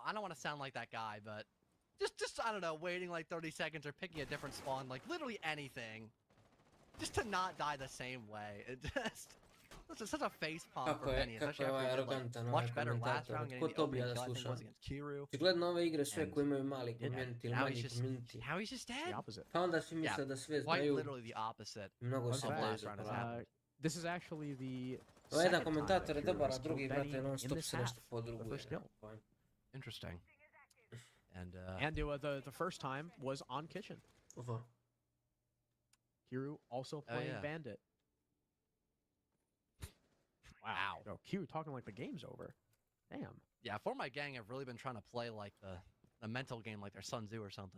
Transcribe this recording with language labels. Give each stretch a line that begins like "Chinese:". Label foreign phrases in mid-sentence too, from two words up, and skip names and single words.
English: I don't want to sound like that guy, but just I don't know, waiting like 30 seconds or picking a different spawn, like literally anything, just to not die the same way. It just... This is such a face palm for Benny, especially after he did like much better last round getting the opening kill, I think it was against Kiru.
Serbian: Očigledno ove igre sve koje imaju mali community ili manji community.
English: Now he's just dead.
Serbian: Pa onda svi misle da sve
English: Quite
Serbian: znaju.
English: literally the opposite.
Serbian: Mnogo se
English: last round has happened. This is actually the
Serbian: jedan komentator je dobar, a drugi brate non stop se nešto podruguje.
English: Interesting. And the first time was on Kitchen. Kiru also playing Bandit. Wow. No, Q talking like the game's over. Damn. Yeah, For My Gang have really been trying to play like the mental game like they're Sun Tzu or something.